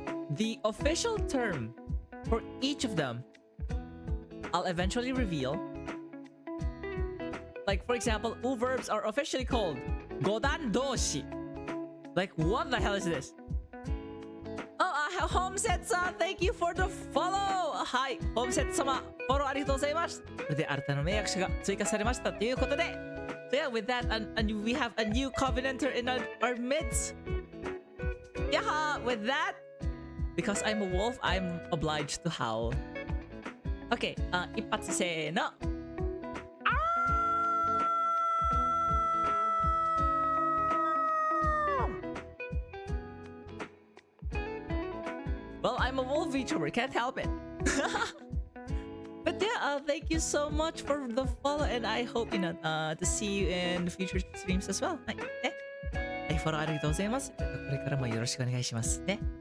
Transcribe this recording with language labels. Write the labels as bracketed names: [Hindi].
[English] The official term for each of them I'll eventually reveal. Like for example, u verbs are officially called godan doshi. Like what the hell is this? Homeset-san, thank you for the follow! [Japanese] はい、Homeset 様、フォローありがとうございます。これで新たな名役者が追加されましたということで。 [English] So yeah, with that, and we have a new covenanter in our midst. Yeah, with that, because I'm a wolf, I'm obliged to howl. [Japanese] Okay, 一発せーの。 [English] Well, I'm a wolf VTuber, can't help it. But yeah, thank you so much for the follow, and I hope, you know, to see you in future streams as well. はい、ね。 [Japanese] フォローありがとうございます。これからもよろしくお願いしますね。